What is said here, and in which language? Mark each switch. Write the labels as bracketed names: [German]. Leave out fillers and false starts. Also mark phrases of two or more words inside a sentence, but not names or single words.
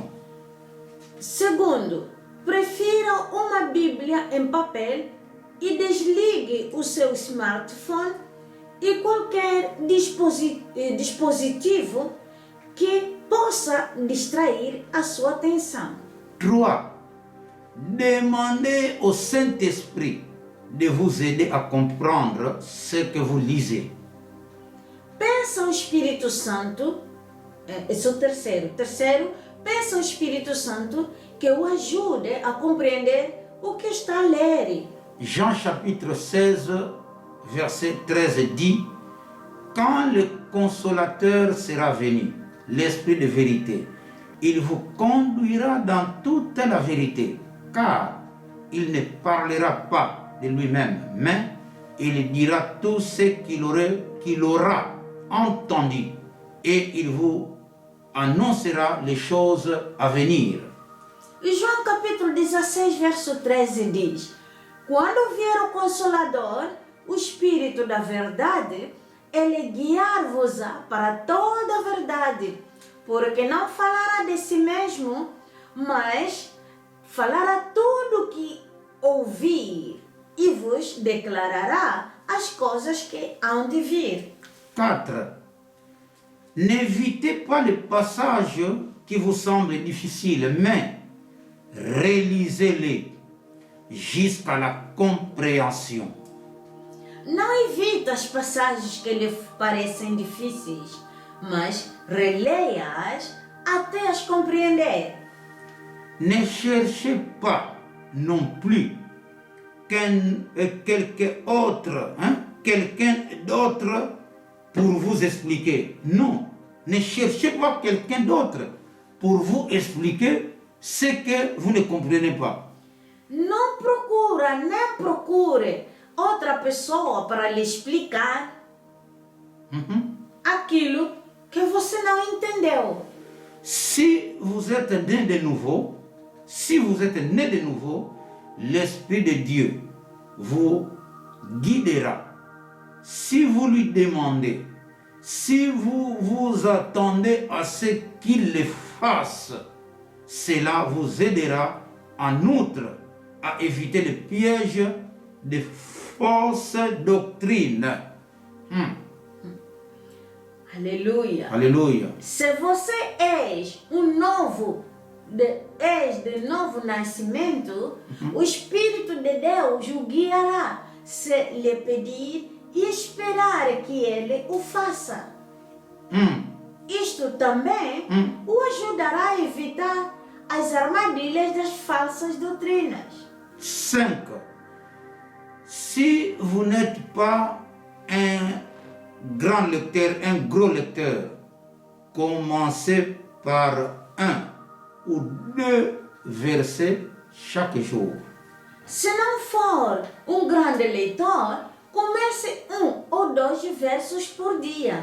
[Portuguese] Segundo, prefira uma Bíblia em papel e desligue o seu smartphone e qualquer dispositivo que possa distrair a sua atenção. 3. [French] Demandez au Saint-Esprit de vous aider à comprendre ce que vous lisez. [Portuguese] Peça ao Espírito Santo, esse é o terceiro. Terceiro, peça ao Espírito Santo que o ajude a compreender o que está a ler. [French] Jean chapitre 16, verset 13 dit: Quand le consolateur sera venu, l'Esprit de vérité, il vous conduira dans toute la vérité, car il ne parlera pas de lui-même, mais il dira tout ce qu'il aura entendu, et il vous annoncera les choses à venir. [Portuguese] E João capítulo 16, verso 13 diz: Quando vier o Consolador, o Espírito da Verdade, Ele guiar-vos-á para toda a verdade, porque não falará de si mesmo, mas falará tudo o que ouvir e vos declarará as coisas que hão de vir. 4. [French] N'évitez pas les passages qui vous semblent difficiles, mais relisez-les jusqu'à la compréhension. [Portuguese] Não evite as passagens que lhe parecem difíceis, mas releia-as até as compreender. [French] Ne cherchez pas non plus quelqu'un d'autre pour vous expliquer. Non, ne cherchez pas quelqu'un d'autre pour vous expliquer ce que vous ne comprenez pas. [Portuguese] Não procura nem procure outra pessoa para lhe explicar aquilo que você não entendeu. [French] Si vous êtes né de nouveau, l'Esprit de Dieu vous guidera. Si vous lui demandez, si vous vous attendez à ce qu'il le fasse, cela vous aidera en outre à éviter le piège de fausses doctrines. [Portuguese] Aleluia. [French] Alléluia. [Portuguese] Se você és de novo nascimento, o Espírito de Deus o guiará se lhe pedir e esperar que ele o faça. Isto também o ajudará a evitar as armadilhas das falsas doutrinas. 5. [French] Si vous n'êtes pas un grand lecteur, un gros lecteur, commencez par 1 ou 2 versets chaque jour. [Portuguese] Se não for grande leitor, comece 1 ou 2 versos por dia.